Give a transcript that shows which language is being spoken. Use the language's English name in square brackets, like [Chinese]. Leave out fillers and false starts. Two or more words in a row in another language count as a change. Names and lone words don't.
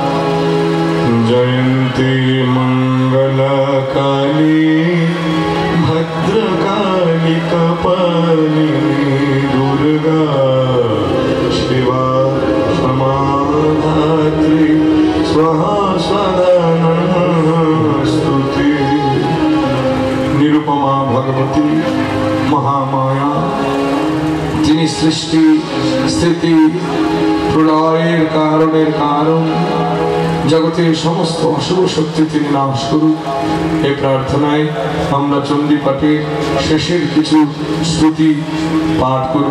[Sanskrit] जयन्ती मंगलकाली भद्रकाली कपालिनी दुर्गा शिवा समाधात्री स्वाहा स्वधा नमस्तुते। निरुपमा भगवती महामाया [Bangla] যিনি সৃষ্টি স্থিতি প্রলয়ের কারণের কারণ জগতের সমস্ত অশুভ শক্তি তিনি নাশ করুন এই প্রার্থনায় আমরা চণ্ডী পাঠে শেষের কিছু শ্রুতি পাঠ করব।